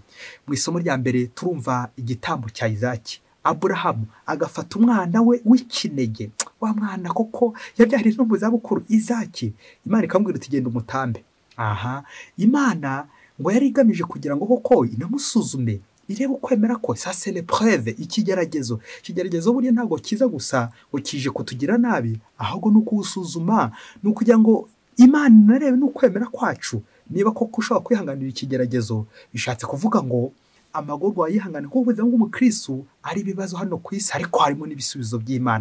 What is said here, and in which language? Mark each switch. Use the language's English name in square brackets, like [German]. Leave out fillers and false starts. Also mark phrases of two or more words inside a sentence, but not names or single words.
[Kinyarwanda] Mu isomo rya mbere turumva igitambo cya Izaki. Aburahamu agafata umwana we w'ikinege, wa mwana koko yabyariye no mu zabukuru, Izaki. Imana ikamubwira iti genda umutambe. Imana ngo yari igamije kugira ngo koko inamusuzume, irebe ukwemera ko. [French] Ça c'est l'épreuve, [Kinyarwanda] ikigeragezo. Ikigeragezo buriya ntabwo kiza gusa ngo kije kutugira nabi, ahubwo nuko usuzuma, nuko kugira ngo Imana narebe n'ukwemera kwacu, niba koko ushobora kwihanganira ikigeragezo bishatse kuvuga ngo amagorwa wayihangane kuko ubuzima bw'umukristo ari ibibazo hano ku isi ariko harimo n'ibisubizo by'Imana